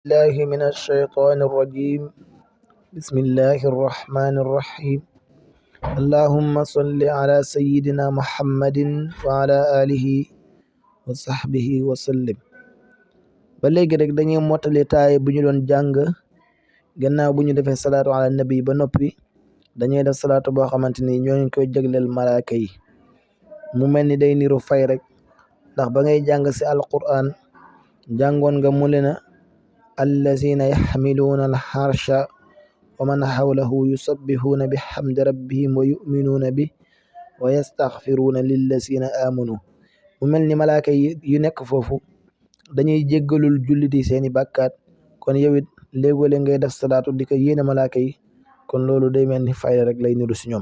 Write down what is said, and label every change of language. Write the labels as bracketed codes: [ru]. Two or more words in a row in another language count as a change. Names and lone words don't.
[ar] الله من الشيطان الرجيم. بسم الله الرحمن الرحيم. اللهم صل على سيدنا محمد وعلى آله وصحبه وسلم. [wo] ba léegi rek dañuy mottali taay bu ñu doon jàng gannaaw bu ñu defee [ar] صلاة على النبي [wo] ba noppi dañuy def salaatu boo xamante ni ñoo ngi koy jagleel malaaka yi mu mel ni day niru fay rek ndax ba ngay jàng si alquran jàngoon nga mu lena [ar] الذين يحملون العرش ومن حوله يسبحون بحمد ربهم ويؤمنون به ويستغفرون للذين آمنوا [wo] mu mel ni malaaka yi yu nekk foofu dañuy jéggalul jullit yi seeni bàkkaat kon yow it léegole ngay def salaatu di ko yéene malaaka yi kon loolu day mel ni fayda rek lay niru si ñoom.